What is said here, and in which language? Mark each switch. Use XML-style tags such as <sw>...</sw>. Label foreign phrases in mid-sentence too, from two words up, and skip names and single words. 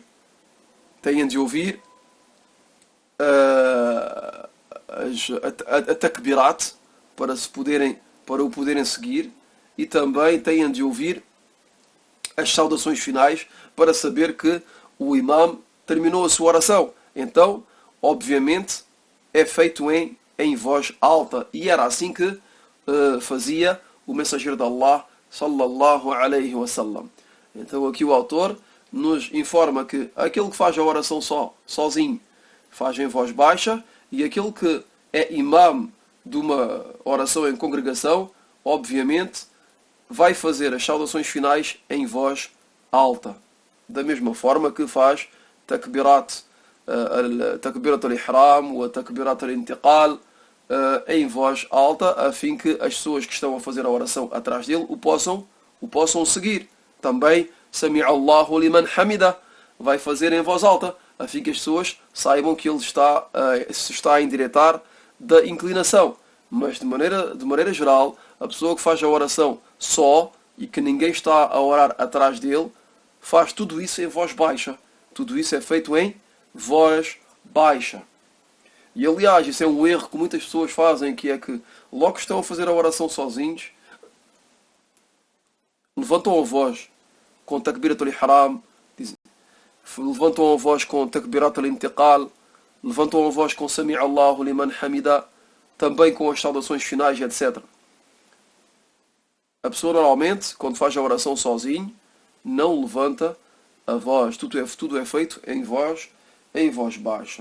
<pt>Têm de ouvir a takbirat para o poderem seguir, e também têm de ouvir as saudações finais para saber que o imam terminou a sua oração. Então, obviamente, é feito em voz alta. E era assim que fazia o mensageiro de Allah,</pt> <ar>صلى الله عليه وسلم.</ar> <pt>Então aqui o autor nos informa que aquele que faz a oração sozinho faz em voz baixa, e aquele que é imam de uma oração em congregação, obviamente, vai fazer as saudações finais em voz alta. Da mesma forma que faz</pt> <ar>تكبيرة الإحرام</ar> <pt>ou</pt> <ar>تكبيرة الانتقال</ar> <pt>em voz alta, a fim que as pessoas que estão a fazer a oração atrás dele o possam seguir. Também</pt> <ar>سمع الله لمن حمده</ar> <pt>vai fazer em voz alta, a fim que as pessoas saibam que ele se está a endireitar da inclinação. Mas de maneira geral, a pessoa que faz a oração só e que ninguém está a orar atrás dele, faz tudo isso em voz baixa. Tudo isso é feito em voz baixa. E aliás, isso é um erro que muitas pessoas fazem, que é que logo que estão a fazer a oração sozinhos, levantam a voz com</pt> <ar>تكبيرة الإحرام,</ar> <pt>levantam a voz com</pt> <ar>تكبيرة الانتقال,</ar> <pt>levantam a voz com</pt> <ar>سمع الله لمن حمده,</ar> <pt>também com as saudações finais, etc. A pessoa normalmente, quando faz a oração sozinho, não levanta a voz. Tudo é feito em voz baixa.</pt>